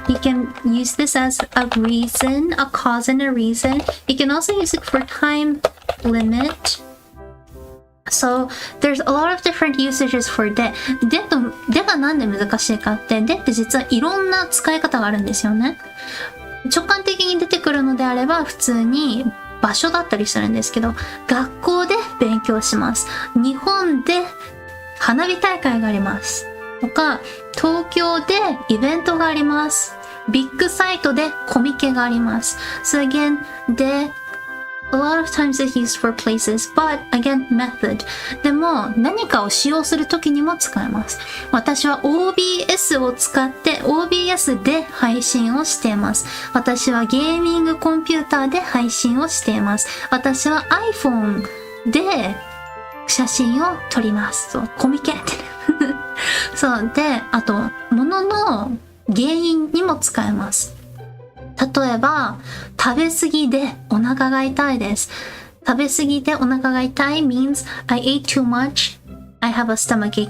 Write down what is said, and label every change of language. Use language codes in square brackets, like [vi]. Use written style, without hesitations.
[en] You can use this as a reason, a cause and a reason. You can also use it for time limit So there's a lot of different usages for [ja] でがなんで難しいかって、でって実はいろんな使い方があるんですよね。直感的に出てくるのであれば普通に場所だったりするんですけど、学校で勉強します。日本で花火大会があります。とか、東京でイベントがあります。ビッグサイトでコミケがあります。 [en] So again, でA lot of times it's used for places, but again, method. [ja] でも何かを使用するときにも使えます。私は OBS を使って OBS で配信をしています。私はゲーミングコンピューターで配信をしています。私は iPhone で写真を撮ります。そう、コミケって。そうで、あと物の原因にも使えます。例えば、食べ過ぎでお腹が痛いです。食べ過ぎでお腹が痛い [en] means I ate too much. I have a stomachache.